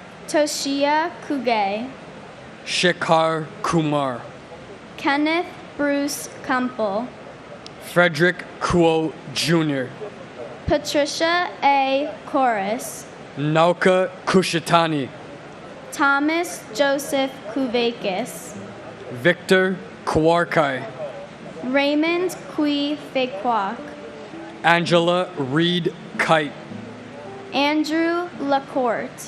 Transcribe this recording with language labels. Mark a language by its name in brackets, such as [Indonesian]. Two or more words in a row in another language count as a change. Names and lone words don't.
[English] Toshia Kuge, Shekhar Kumar, Kenneth Bruce Campbell, Frederick Kuo Jr., Patricia A. Corris, Nauka Kushatani, Thomas Joseph Kuvakis, Victor Kawarkai, Raymond Kui Fekwak, Angela Reed Kite, Andrew Lacourte,